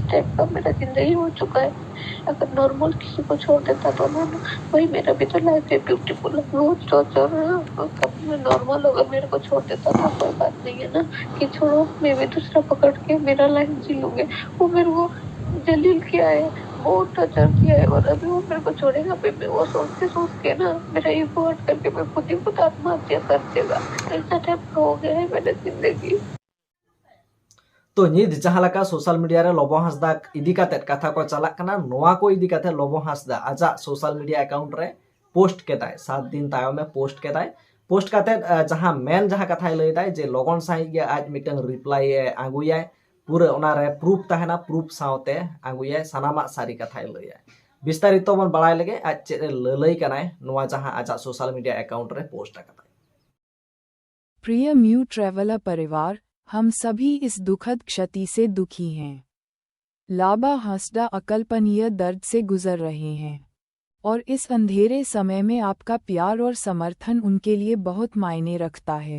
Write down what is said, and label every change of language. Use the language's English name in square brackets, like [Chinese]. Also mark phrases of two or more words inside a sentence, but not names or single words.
[Hindi] टाइप का मेरा जिंदगी हो चुका है अगर नॉर्मल किसी को छोड़ देता तो ना वही मेरा भी तो लाइफ है ब्यूटीफुल बहुत सोच मैं नॉर्मल होगा मेरे को छोड़ देता था कोई बात नहीं है ना कि छोड़ो मैं भी दूसरा पकड़ के मेरा लाइफ जी लूंगे वो मेरे को जलील किया है बहुत टर्चर किया है और अभी वो मेरे को छोड़ेगा पे मैं वो सोच के ना मेरा [English] ego hurt [Hindi] करके मैं खुद आत्महत्या कर देगा ऐसा टाइप हो गया है मेरी जिंदगी [Santali] तो नित जहां लका [English] social media [Santali] रे लोबो हांसदा इदी काते कथा को चला कना नोआ को इदी काते लोबो हांसदा आजा [English] social media account [Santali] रे पोस्ट केताय 7 दिन तायम में पोस्ट काते जहां मेन जहां कथा लैदाय जे लगन साई गे आज मिटन रिप्लाई आगुयाय पूरा ओना रे प्रूफ ताहेना प्रूफ साउते आगुयाय सनामा सारी कथा लैया विस्तारित मन बड़ाय लगे आज चे ललई कनाय नोआ जहां आजा [English] social media account [Santali] रे पोस्ट करता [Hindi] प्रिय म्यू ट्रैवलर परिवार हम सभी इस दुखद क्षति से दुखी हैं। लोबो हांसदा अकल्पनीय दर्द से गुजर रहे हैं और इस अंधेरे समय में आपका प्यार और समर्थन उनके लिए बहुत मायने रखता है।